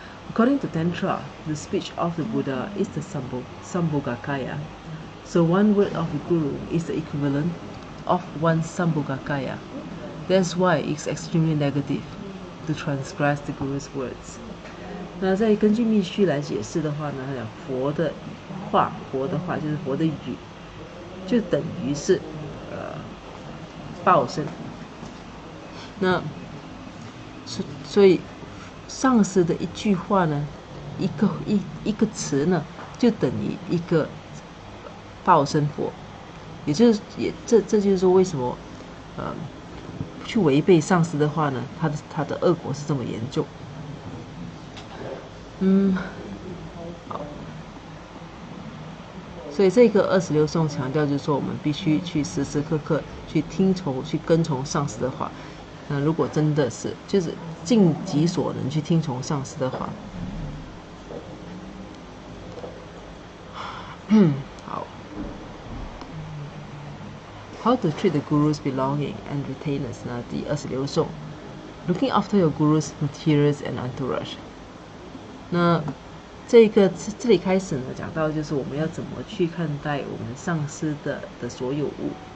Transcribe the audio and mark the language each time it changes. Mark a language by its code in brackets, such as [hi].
[en] According to Tantra, the speech of the Buddha is the Sambhogakaya. So one word of the Guru is the equivalent of one Sambhogakaya. That's why it's extremely negative to transgress the Guru's words. [zh] 那在根据密续来解释的话呢，佛的话就是佛的语，就等于是报身。那所以上师的一句话呢，一个词呢，就等于一个报身佛。这就是说为什么去违背上师的话呢，他的恶果是这么严重。好。所以这个26颂强调就是说，我们必须去时时刻刻去跟从上师的话。如果真的是就是尽己所能去听从上师的话，好。 [en] How to treat the Guru's belonging and retainers 呢？ [zh] 第26颂 [en] ，Looking after your Guru's materials and entourage。 [zh] 那这里开始呢，讲到就是我们要怎么去看待我们上师的所有物。